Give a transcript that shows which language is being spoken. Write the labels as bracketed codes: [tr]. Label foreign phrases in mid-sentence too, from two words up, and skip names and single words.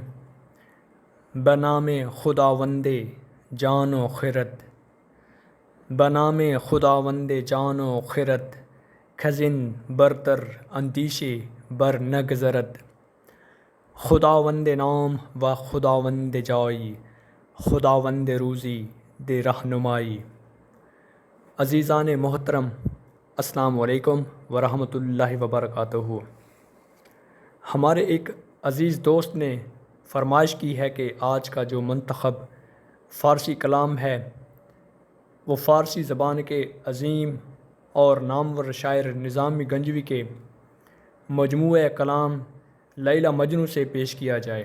[fa] بنام خداوند جان و خرد، بنام خداوند جان و خرد، خزن برتر اندیش بر نگذرد. خداوند نام و خداوند جائی، خداوند روزی دے رہنمائی. [ar] عزیزان محترم، السلام علیکم ورحمۃ اللہ وبرکاتہ. [ur] ہمارے ایک عزیز دوست نے فرمائش کی ہے کہ آج کا جو منتخب فارسی کلام ہے وہ فارسی زبان کے عظیم اور نامور شاعر نظامی گنجوی کے مجموعہ کلام لیلی مجنوں سے پیش کیا جائے.